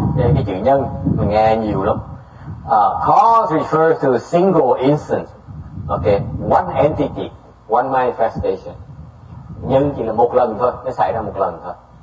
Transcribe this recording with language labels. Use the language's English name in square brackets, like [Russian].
[Vietnamese] Cái chữ nhân, mình nghe nhiều lắm. [English] Cause refers to a single instance. Okay, one entity, one manifestation. [Vietnamese] Nhân chỉ là một lần thôi, nó xảy ra một lần thôi.